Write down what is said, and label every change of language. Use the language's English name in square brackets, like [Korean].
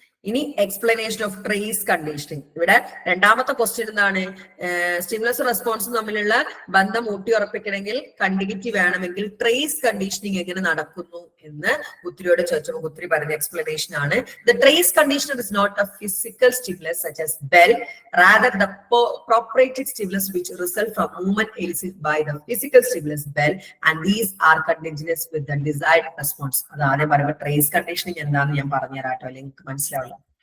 [Malayalam] ഇനി explanation of trace conditioning. ഇവിടെ രണ്ടാമത്തെ ക്വസ്റ്റ്യൻ എന്താണ്? സ്റ്റിമുലസ് റെസ്പോൺസും തമ്മിലുള്ള ബന്ധം ഊട്ടിയുറപ്പിക്കണമെങ്കിൽ കണ്ടിന്യൂറ്റി വേണമെങ്കിൽ ട്രേസ് കണ്ടീഷനിങ് എങ്ങനെ നടക്കുന്നു എന്ന് ഗുത്രിയോട് ചോദിച്ചപ്പോൾ ഗുത്രി പറഞ്ഞ എക്സ്പ്ലനേഷൻ ആണ്. [English] The trace conditioner is not a physical stimulus such as bell, rather the proprietary stimulus which result from movement elicited by the physical stimulus bell, and these are contingent with the desired response. [Malayalam] അതാണ് പറയുമ്പോൾ trace conditioning എന്താണെന്ന് ഞാൻ പറഞ്ഞു തരാട്ടോ, അല്ലെങ്കിൽ മനസ്സിലാവില്ല.